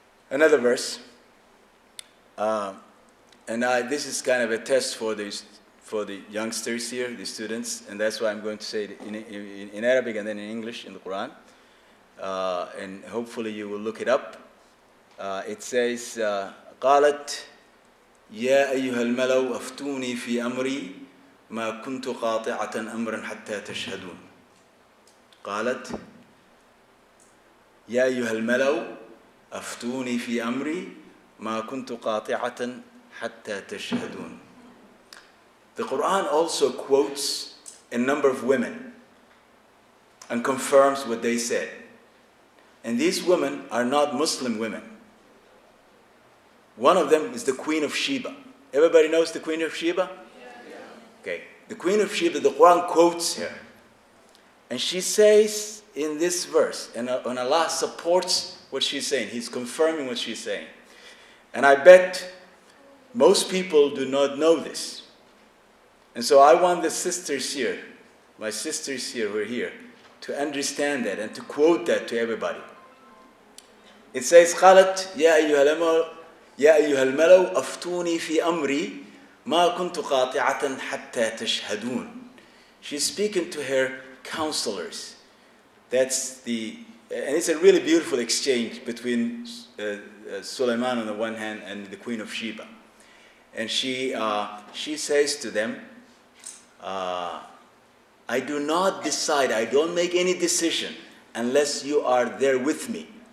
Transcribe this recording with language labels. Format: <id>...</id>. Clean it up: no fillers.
<en>Another verse. This is kind of a test for the youngsters here, the students, and that's why I'm going to say it in Arabic and then in English in the Quran. And hopefully you will look it up.</en> <ar>It says, قالت يا أيها الملأ أفتوني في أمري ما كنت قاطعة أمرا حتى تشهدون. قالت يا أيها الملأ أفتوني في أمري ما كنت قاطعة حتى تشهدون.</ar> <en>The Quran also quotes a number of women and confirms what they said. And these women are not Muslim women. One of them is the Queen of Sheba. Everybody knows the Queen of Sheba? Yeah. Okay. The Queen of Sheba, the Quran quotes her. And she says in this verse, and Allah supports what she's saying. He's confirming what she's saying. And I bet most people do not know this. And so I want the sisters here, my sisters here who are here, to understand that and to quote that to everybody.</en> <ar>It says, قالت يا أيها الملأ أفتوني في أمري ما كنت قاطعة حتى تشهدون.</ar> <en>She's speaking to her counselors. And it's a really beautiful exchange between Sulaiman on the one hand and the Queen of Sheba. And she says to them, I do not decide, I don't make any decision unless you are there with me.</en>